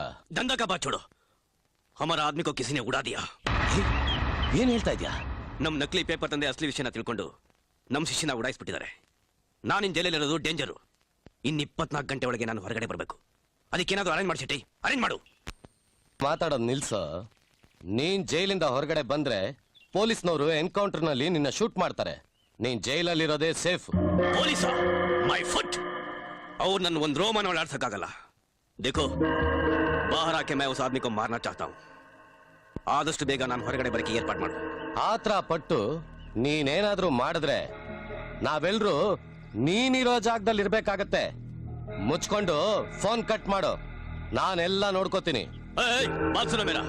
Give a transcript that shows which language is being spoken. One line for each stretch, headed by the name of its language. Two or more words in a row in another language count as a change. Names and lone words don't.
Hindi: धंधा का बात छोड़ो, हमारा आदमी को किसी ने उड़ा दिया.
Kannada: ಏನ್ ಹೇಳ್ತಾ ಇದ್ಯಾ? ನಮ್ ನಕಲಿ ಪೇಪರ್ ತಂದೆ ಅಸಲಿ ವಿಷಯನ ತಿಳ್ಕೊಂಡು ನಮ್ ಶಿಷ್ಯನ ಉಡಾಯಿಸ್ಬಿಟ್ಟಿದ್ದಾರೆ. ನಾನಿನ್ ಜೈಲಲ್ಲಿರೋದು ಡೇಂಜರು. ಇನ್ನು 24 ಗಂಟೆ ಒಳಗೆ ನಾನು ಹೊರಗಡೆ ಬರಬೇಕು. ಅದಕ್ಕೇನಾದ್ರು ಅರೇಂಜ್ ಮಾಡಿ, ಅರೇಂಜ್ ಮಾಡು. ಮಾತಾಡೋದು ನಿಲ್ಸೋ. ನೀನ್ ಜೈಲಿಂದ ಹೊರಗಡೆ ಬಂದ್ರೆ ಪೊಲೀಸ್ನವರು ಎನ್ಕೌಂಟರ್ ನಲ್ಲಿ ನಿನ್ನ ಶೂಟ್ ಮಾಡ್ತಾರೆ. ನೀನ್ ಜೈಲಲ್ಲಿರೋದೇ ಸೇಫ್.
English: police my foot,
Kannada: ಅವ್ರು ನನ್ನ ಒಂದು ರೋಮನ ಓಡಾಡ್ಸಕ್ಕಾಗಲ್ಲ.
Hindi: देखो, बाहर आके मैं उस आदमी को मारना चाहता हूँ.
Kannada: ಆದಷ್ಟು ಬೇಗ ನಾನು ಹೊರಗಡೆ ಬರಕ್ಕೆ ಏರ್ಪಾಡು ಮಾಡು. ಆತ್ರ ಪಟ್ಟು ನೀನೇನಾದ್ರೂ ಮಾಡಿದ್ರೆ ನಾವೆಲ್ರೂ ನೀನಿರೋ ಜಾಗದಲ್ಲಿ ಇರ್ಬೇಕಾಗತ್ತೆ. ಮುಚ್ಕೊಂಡು
English: phone cut
Kannada: ಮಾಡು, ನಾನೆಲ್ಲ ನೋಡ್ಕೋತೀನಿ.
Hindi: बात सुनो मेरा.